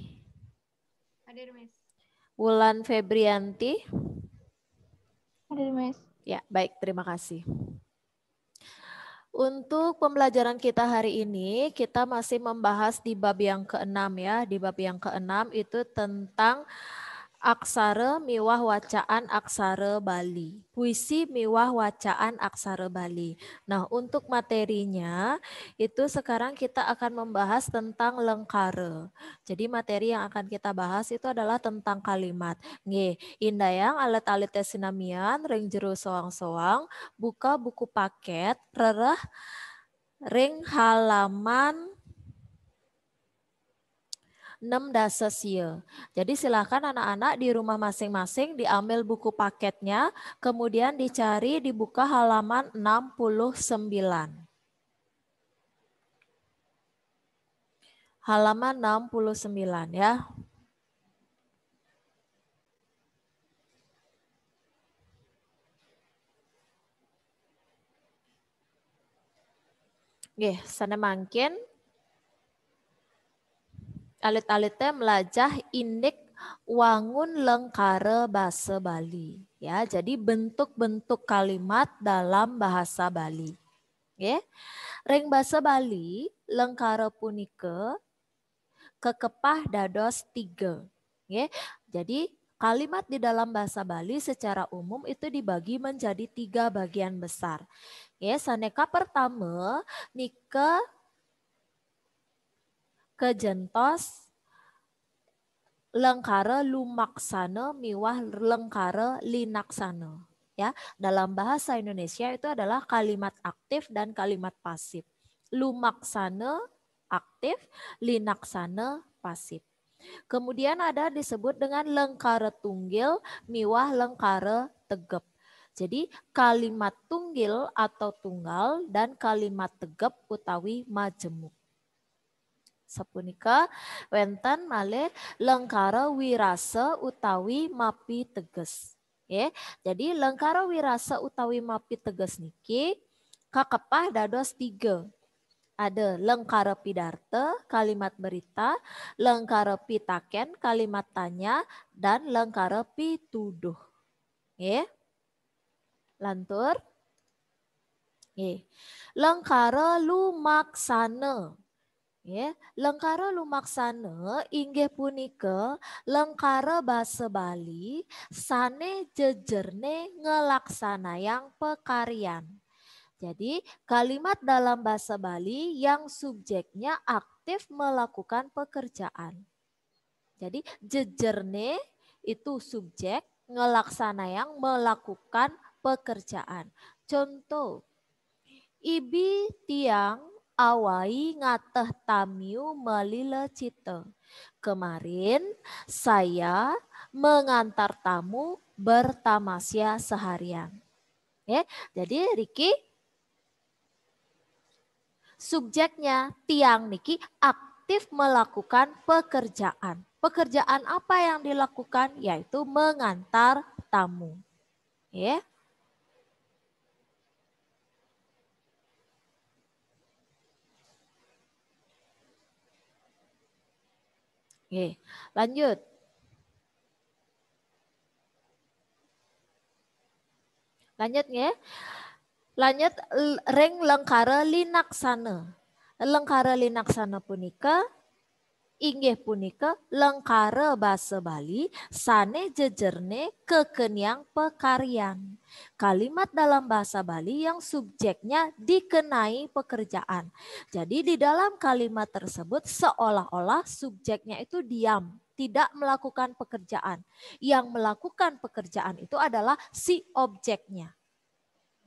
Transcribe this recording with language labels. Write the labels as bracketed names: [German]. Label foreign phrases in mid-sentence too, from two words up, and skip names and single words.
[Indonesian] Hadir, Miss. Wulan Febrianti. Hadir, Miss. Ya, baik, terima kasih. Untuk pembelajaran kita hari ini, kita masih membahas di bab yang ke-6 ya. Di bab yang ke-6 itu tentang [Balinese] aksara miwah wacaan aksara Bali. Puisi miwah wacaan aksara Bali. [Indonesian] Nah, untuk materinya itu sekarang kita akan membahas tentang lengkara. Jadi materi yang akan kita bahas itu adalah tentang kalimat. [Balinese] Nggih, indayang alet-alet sinamian ring jero soang-soang, buka buku paket, rereh ring halaman 6 dasesye. [Indonesian] Jadi silakan anak-anak di rumah masing-masing diambil buku paketnya, kemudian dicari dibuka halaman 69. Halaman 69 ya. [Balinese] Nggih, sana mangkin alit-alitnya melajah indik wangun lengkara basa Bali ya. [Indonesian] Jadi bentuk-bentuk kalimat dalam bahasa Bali. Ya. [Balinese] Ring basa Bali lengkara punika kekepah dados 3. [Indonesian] Ya. Jadi kalimat di dalam bahasa Bali secara umum itu dibagi menjadi 3 bagian besar. Ya, [Balinese] saneka pertama nika kejentos lengkara lumaksana miwah lengkara linaksana. [Indonesian] Ya, dalam bahasa Indonesia itu adalah kalimat aktif dan kalimat pasif. Lumaksana aktif, linaksana pasif. Kemudian ada disebut dengan [Balinese] lengkara tunggil miwah lengkara tegep. [Indonesian] Jadi kalimat tunggil atau tunggal dan kalimat [Balinese] tegep utawi [Indonesian] majemuk. [Balinese] Sapunika wenten malih lengkara wirasa utawi mapi teges. Ya, jadi lengkara wirasa utawi mapi teges niki kakepah dados 3. [Indonesian] Ada [Balinese] lengkara pidarta, [Indonesian] kalimat berita, [Balinese] lengkara pitaken, [Indonesian] kalimat tanya, dan [Balinese] lengkara pituduh. [Indonesian] Ya. Lantur. Ya. [Balinese] Lengkara lumaksana. Ya, lengkara lumaksana inggih punika lengkara basa Bali sane jejerne ngelaksanayang pekarian. [Indonesian] Jadi kalimat dalam bahasa Bali yang subjeknya aktif melakukan pekerjaan. Jadi jejerne itu subjek, ngelaksanayang melakukan pekerjaan. Contoh, [Balinese] ibi tiang awai ngateh tamiu melila cita. [Indonesian] Kemarin saya mengantar tamu bertamasya seharian. Ya, jadi Riki subjeknya tiang niki aktif melakukan pekerjaan. Pekerjaan apa yang dilakukan? Yaitu mengantar tamu. Ya. Oke, lanjut. Lanjut ya. [Balinese] Lanjut ring lengkara linaksana. Lengkara linaksana punika inggih punika lengkara basa Bali sane jejerne kekeniang pekarian. [Indonesian] Kalimat dalam bahasa Bali yang subjeknya dikenai pekerjaan. Jadi di dalam kalimat tersebut seolah-olah subjeknya itu diam, tidak melakukan pekerjaan. Yang melakukan pekerjaan itu adalah si objeknya.